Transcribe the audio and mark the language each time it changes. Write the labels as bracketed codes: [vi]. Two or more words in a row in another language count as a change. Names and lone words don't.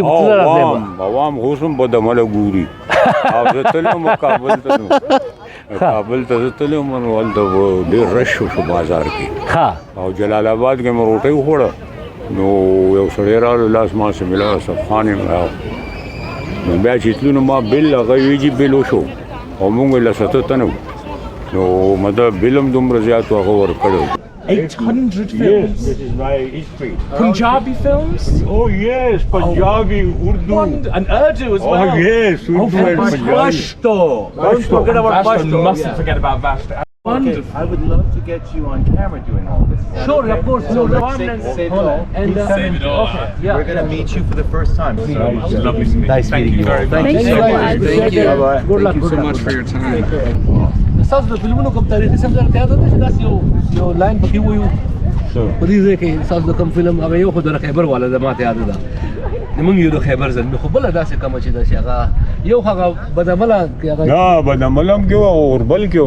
[ps] عوام اوس هم بدعمله ګوري او زه تللی وم کابل ته نو کابل ته زه تللی وم نو هلته ډېر رش شو بازار کې او جلال آباد کې مې روټۍ وخوړه نو یو سړی راغلو لاس ما سره ملا صاحب خان یې نو بیا چې تلو نو ما بل هغه ویجي بل وشو او موږ له 7 تنه نو مطلب بل هم دومره زیات هغه ورکړی 800 [en] Yes, films. this is my history. Punjabi films. Oh yes, Punjabi, Urdu. And Urdu as well. Oh yes, Urdu and Punjabi. Pashto. Don't forget about Pashto. Mustn't forget about Pashto. Wonderful. I would love to get you on camera doing all this. Sure, of course. So Save it all. and Save it all. okay, yeah. We're gonna meet you for the first time. So Lovely to meet you. Nice meeting you. very much. Thank you. Thank you. Bye-bye. Good luck. Thank you so much for your time. [ps] تاسو د فلمونو کوم تاریخي سمجل ته یاد ده چې داسې یو لاین پکې وایو So, په دې ځای کې تاسو د کوم فلم هغه یو خو د خیبر والا د ماته یاد ده موږ یو د خیبر زلمي خو بل داسې کوم چې داسې هغه یو هغه بدعمله هغه na, بدعملم کې و او اوربل کې و.